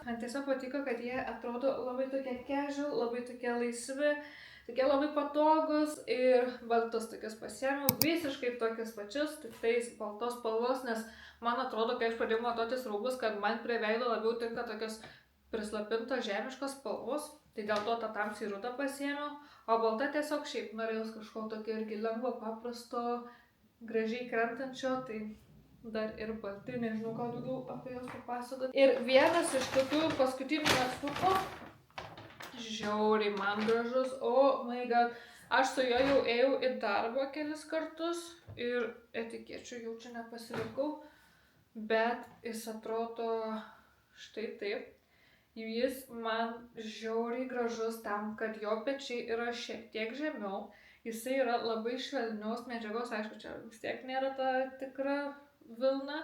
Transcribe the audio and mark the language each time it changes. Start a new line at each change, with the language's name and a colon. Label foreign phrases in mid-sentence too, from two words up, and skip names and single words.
Lithuanian: Man tiesiog patiko, kad jie atrodo labai tokie casual, labai tokie laisvi, tokie labai patogus ir baltus tokius pasiėmiau, visiškai tokius pačius, tik tais baltos spalvos, nes man atrodo, kai aš pradėjau matuotis rūbus, kad man prie veido labiau tinka tokios prislopintos žemiškos spalvos, tai dėl to tą tamsiai rudą pasiėmiau, o balta tiesiog šiaip norėjau kažko tokio irgi lengvo, paprasto, gražiai krentančio, tai dar ir balti, nežinau, ką daugiau apie jos papasakoti. Ir vienas iš tokių paskutinių megztukų, žiauriai man gražus,
English: oh my god,
Lithuanian: aš su juo jau ėjau į darbą kelis kartus ir etikečių jau čia nepasilikau, bet jis atrodo štai taip. Jis man žiauriai gražus tam, kad jo pečiai yra šiek tiek žemiau, Jisai yra labai švelnios medžiagos, aišku, čia vis tiek nėra ta tikra vilna.